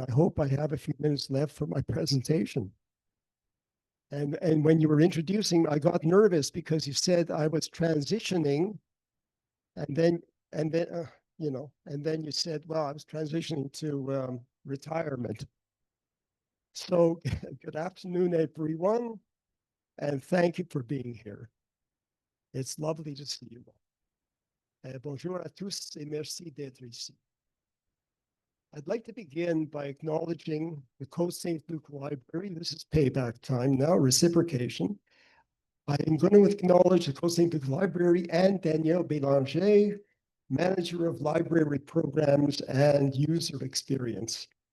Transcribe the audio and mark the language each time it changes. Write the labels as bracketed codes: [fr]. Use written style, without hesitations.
[en] I hope I have a few minutes left for my presentation. And when you were introducing, I got nervous because you said I was transitioning, and then and then you said, well, I was transitioning to retirement. So good afternoon, everyone, and thank you for being here. It's lovely to see you all. [fr] Bonjour à tous et merci d'être ici. [en] I'd like to begin by acknowledging the Cote-Saint-Luc Library. This is payback time now, reciprocation. I am going to acknowledge the Cote-Saint-Luc Library and Danielle Bélanger, Manager of Library Programs and User Experience.